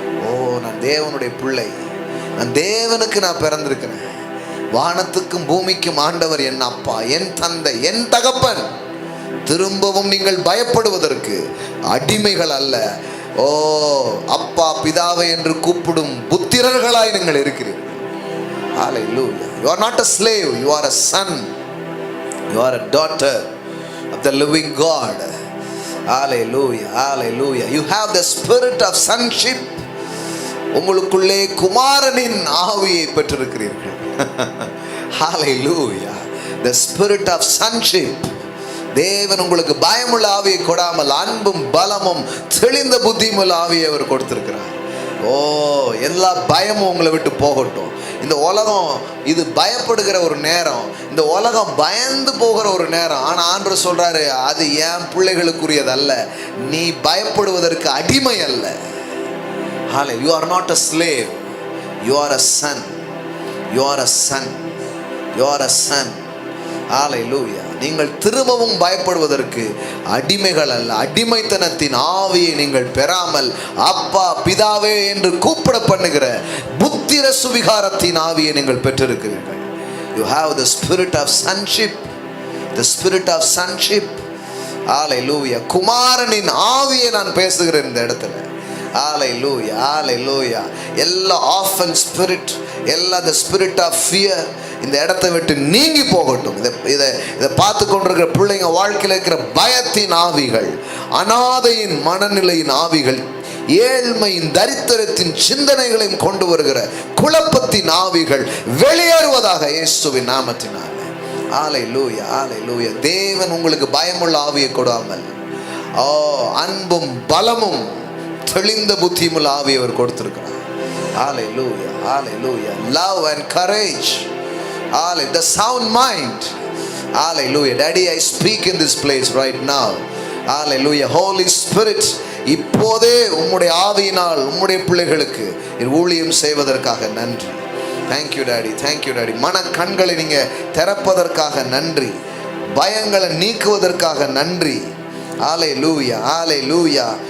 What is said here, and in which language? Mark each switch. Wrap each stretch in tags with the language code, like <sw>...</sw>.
<ta>ஓ, நான் தேவனுடைய பிள்ளை, நான் தேவனுக்கு நான் பிறந்திருக்கிறேன். வானத்துக்கும் பூமிக்கும் ஆண்டவர் என் அப்பா, என் தந்தை, என் தகப்பன். திரும்பவும் நீங்கள் பயப்படுவதற்கு அடிமைகள் அல்ல. ஓ, அப்பா பிதாவை என்று கூப்பிடும் புத்திரர்களாய் நீங்கள் இருக்கிறீர்கள்.</ta> <en>Hallelujah. You are not a slave, you are a son, you are a daughter of the living God. Hallelujah. Hallelujah. You have the spirit of sonship.</en> <ta>உங்களுக்குள்ளே குமாரனின் ஆவியை பெற்றிருக்கிறீர்கள். Hallelujah.</ta> <en>The spirit of sonship.</en> <ta>தேவன் உங்களுக்கு பயமுள்ள ஆவியை கொடாமல் அன்பும் பலமும் தெளிந்த புத்தியுமுள்ள ஆவியை அவர் கொடுத்திருக்கிறார். ஓ, எல்லா பயமும் உங்களை விட்டு போகட்டும். இந்த உலகம் இது பயப்படுகிற ஒரு நேரம், இந்த உலகம் பயந்து போகிற ஒரு நேரம். ஆனால் ஆண்டவர் சொல்றாரு, அது என் பிள்ளைகளுக்குரியது அல்ல. நீ பயப்படுவதற்கு அடிமை அல்ல.</ta> <en>You are not a slave, you are a son, you are a son, you are a son. Hallelujah.</en> <ta>நீங்கள் திரும்பவும் பயப்படுவதற்கு அடிமைகள் அல்ல. அடிமைத்தனத்தின் ஆவியை நீங்கள் பெறாமல் அப்பா பிதாவே என்று கூப்பிட பண்ணுகிற புத்திர சுவிகாரத்தின் ஆவியை நீங்கள் பெற்றிருக்கிறீர்கள்.</ta> <en>You have the spirit of sonship, the spirit of sonship. Hallelujah.</en> <ta>குமாரனின் ஆவியை நான் பேசுகிறேன் இந்த இடத்துல. Hallelujah. Hallelujah. எல்லா</ta> <en>orphan spirit,</en> <ta>எல்லா</ta> <en>the spirit of fear</en> <ta>இந்த இடத்தை விட்டு நீங்கி போகட்டும். இதை பார்த்து கொண்டிருக்கிற பிள்ளைங்க வாழ்க்கையில் இருக்கிற பயத்தின் ஆவிகள், அனாதையின் மனநிலையின் ஆவிகள், ஏழ்மையின் தரித்திரத்தின் சிந்தனைகளையும் கொண்டு வருகிற குழப்பத்தின் ஆவிகள் வெளியேறுவதாக இயேசுவின் நாமத்தினால. ஹல்லேலூயா. ஹல்லேலூயா. தேவன் உங்களுக்கு பயமுள்ள ஆவியை கொடாமல் அன்பும் பலமும் தெளிந்த புத்தியுமுள்ள ஆவியை அவர் கொடுத்திருக்கிறார்.</ta> <en>Hallelujah. Hallelujah. Love and courage. Hallelujah. The sound mind. Hallelujah. Daddy, I speak in this place right now. Hallelujah.</en> <ta>Holy Spirit, இப்போதே உம்முடைய ஆவியினால் உம்முடைய பிள்ளைகளுக்கு ஊழியம் செய்வதற்காக நன்றி.</ta> <en>Thank you Daddy. Thank you Daddy.</en> <ta>மன கண்களை நீங்க திறப்பதற்காக நன்றி. பயங்களை நீக்குவதற்காக நன்றி. ஹல்லேலூயா. ஹல்லேலூயா.</ta>